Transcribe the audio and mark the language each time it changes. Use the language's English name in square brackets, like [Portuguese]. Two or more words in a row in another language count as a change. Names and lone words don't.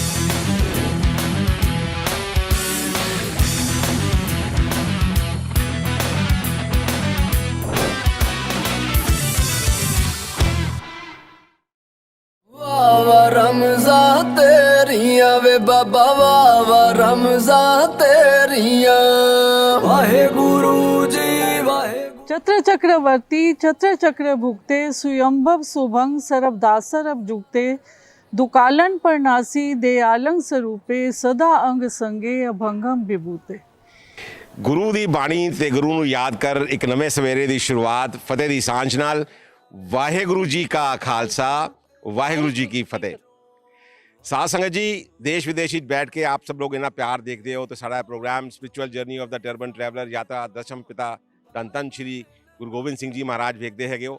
[Punjabi] ਵਾਹ ਰਮਜ਼ਾ ਤੇਰੀਆਂ ਵੇ ਬਾਬਾ ਵਾਹ ਰਮਜ਼ਾ ਤੇਰੀਆਂ ਵਾਹਿਗੁਰੂ ਜੀ ਵਾਹਿਗੁਰੂ। [Braj] छत्र चक्रवर्ती छत्र चक्र भुगते सुयंभव सुभंग सरबदासर अब जुगते दुकालन परनासी दयालंग स्वरूपे सदा अंग संगे अभंगम विभूते। [Punjabi] ਗੁਰੂ ਦੀ ਬਾਣੀ ਤੇ ਗੁਰੂ ਨੂੰ ਯਾਦ ਕਰ ਇੱਕ ਨਵੇਂ ਸਵੇਰੇ ਦੀ ਸ਼ੁਰੂਆਤ ਫਤਿਹ ਦੀ ਸਾਂਝ ਨਾਲ। ਵਾਹਿਗੁਰੂ ਜੀ ਕਾ ਖਾਲਸਾ ਵਾਹਿਗੁਰੂ ਜੀ ਕੀ ਫਤਿਹ। ਸਾਧ ਸੰਗਤ ਜੀ, ਦੇਸ਼ ਵਿਦੇਸ਼ ਵਿੱਚ ਬੈਠ ਕੇ ਆਪ ਸਭ ਲੋਕ ਇੰਨਾ ਪਿਆਰ ਦੇਖਦੇ ਹੋ ਤੇ ਸਾਡਾ ਪ੍ਰੋਗਰਾਮ ਸਪਿਰਚੁਅਲ ਜਰਨੀ ਆਫ ਦਾ ਟਰਬਨ ਟਰੈਵਲਰ ਯਾਤਰਾ ਦਸ਼ਮ ਪਿਤਾ ਧੰਨ ਧੰਨ ਸ਼੍ਰੀ ਗੁਰੂ ਗੋਬਿੰਦ ਸਿੰਘ ਜੀ ਮਹਾਰਾਜ ਵੇਖਦੇ ਹੈਗੇ ਹੋ।